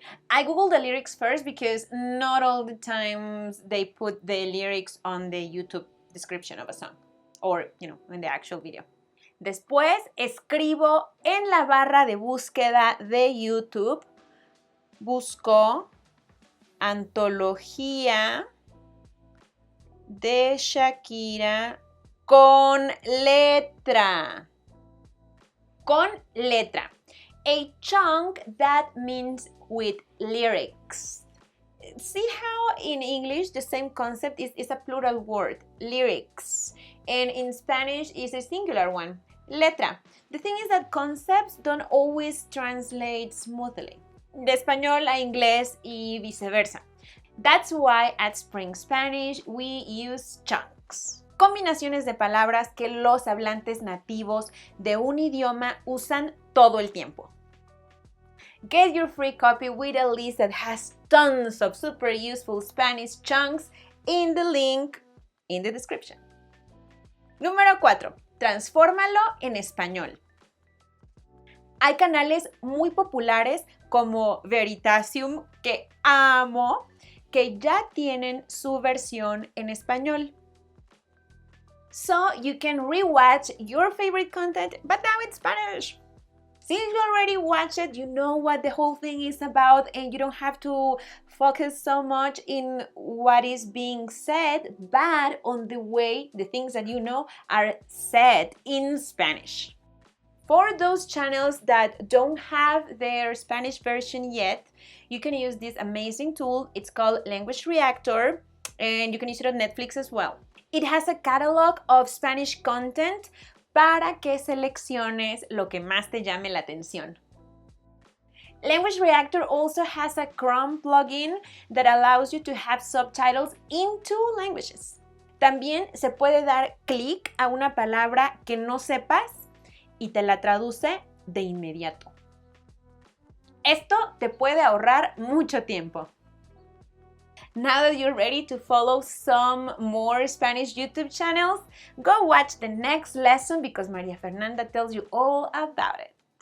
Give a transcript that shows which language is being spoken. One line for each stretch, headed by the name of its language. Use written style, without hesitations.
English: I Googled the lyrics first because not all the times they put the lyrics on the YouTube description of a song or, in the actual video.
Spanish: Después escribo en la barra de búsqueda de YouTube. Busco antología de Shakira con letra. Con letra.
English: A chunk that means with lyrics. See how in English the same concept is a plural word, lyrics. and in Spanish is a singular one. Letra. The thing is that concepts don't always translate smoothly.
Spanish: De español a inglés y viceversa.
English: That's why at Spring Spanish we use chunks.
Spanish: Combinaciones de palabras que los hablantes nativos de un idioma usan todo el tiempo.
English: Get your free copy with a list that has tons of super useful Spanish chunks in the link in the description.
Spanish: Número 4. Transfórmalo en español. Hay canales muy populares como Veritasium, que amo, que ya tienen su versión en español.
English: So you can rewatch your favorite content, but now in Spanish. Since you already watched it, you know what the whole thing is about and you don't have to focus so much in what is being said, but on the way the things that you know are said in Spanish. For those channels that don't have their Spanish version yet, you can use this amazing tool. It's called Language Reactor, and you can use it on Netflix as well. It has a catalog of Spanish content
Spanish: para que selecciones lo que más te llame la atención.
English: Language Reactor also has a Chrome plugin that allows you to have subtitles in 2 languages.
Spanish: También se puede dar clic a una palabra que no sepas y te la traduce de inmediato. Esto te puede ahorrar mucho tiempo.
English: Now that you're ready to follow some more Spanish YouTube channels, go watch the next lesson because Maria Fernanda tells you all about it.